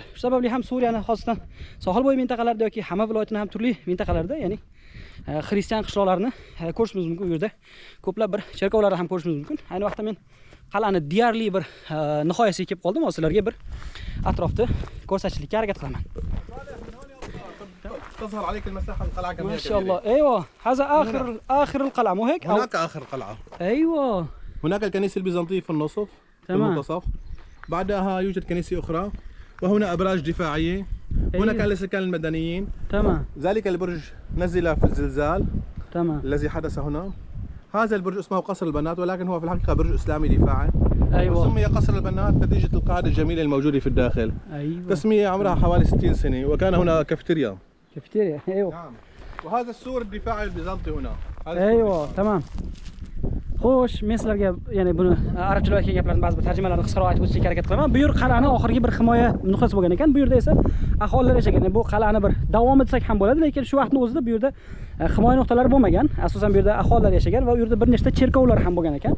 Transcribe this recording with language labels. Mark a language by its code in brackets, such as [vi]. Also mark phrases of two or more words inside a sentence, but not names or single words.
[uz] Shu sababli ham Suriyani xosatan sohil bo'yi mintaqalarida yoki Hama viloyatining ham turli mintaqalarida, ya'ni xristian qishloqlarini ko'rishimiz mumkin. Bu yerda ko'plab bir cherkovlarni ham ko'rishimiz mumkin. Ayni vaqtda men qal'ani deyarli bir nihoyasiga kelib qoldim. Sizlarga bir atrofni ko'rsatishlikka harakat qilaman. [ar] تظهر عليك المساحة القلعة كم هي؟ ما شاء الله. ايوه هذا اخر القلعة مو هيك؟ هناك آخر قلعة. ايوه هناك الكنيسة البيزنطية في النصف، في تمام. المنتصف. بعدها يوجد كنيسة أخرى، وهنا أبراج دفاعية. هنا كان لسكان المدنيين. تمام. ذلك البرج نزل في الزلزال تمام. الذي حدث هنا. هذا البرج اسمه قصر البنات، ولكن هو في الحقيقة برج إسلامي دفاعي. ايوه. وسمي قصر البنات نتيجة القاعدة الجميلة الموجودة في الداخل. ايوه. تسمية عمرها حوالي 60 سنة، وكان هنا كافيتيريا. كافيتيريا. ايوه. نعم. وهذا السور الدفاعي البيزنطي هنا. ايوه تمام. [uz] Xo'sh, men sizlarga ya'ni buni arabchalarga kelgan gaplarni ba'zi bir tarjimalarni qisqaroq aytib o'tishga harakat qilaman. Bu yer qal'ani oxirgi bir himoya nuqtasi bo'lgan ekan. Bu yerda esa aholilar yashagan. Bu qal'ani bir davom etsak ham bo'ladi, lekin shu vaqtning o'zida bu yerda himoya nuqtalari bo'lmagan. Asosan bu yerda aholilar yashagan va u yerda bir nechta cherkovlar ham bo'lgan ekan.